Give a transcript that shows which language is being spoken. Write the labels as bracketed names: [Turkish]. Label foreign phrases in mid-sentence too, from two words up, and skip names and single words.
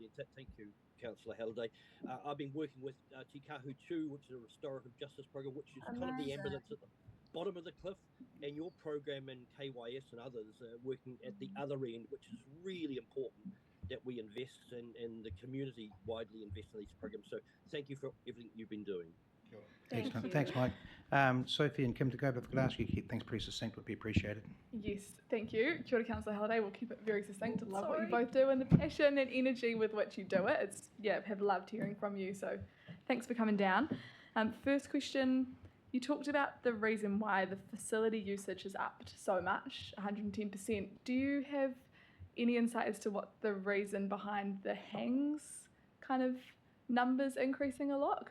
[English] Thank you, Councillor Halliday. I've been working with Te Kahu 2, which is a restorative justice program, which is kind of the ambulance at the bottom of the cliff, and your program and KYS and others working at the other end, which is really important that we invest and the community widely invest in these programs. So thank you for everything you've been doing. Excellent. Thanks, Mike. Sophie and Kim, to go, but if I could ask you to keep things pretty succinct, would be appreciated. Yes, thank you. [Māori] Kia ora, [English] Councillor Halliday. We'll keep it very succinct. I love what you both do and the passion and energy with which you do it. It's have loved hearing from you. So thanks for coming down. First question, you talked about the reason why the facility usage is upped so much, 110%. Do you have any insight as to what the reason behind the hangs kind of numbers increasing a lot?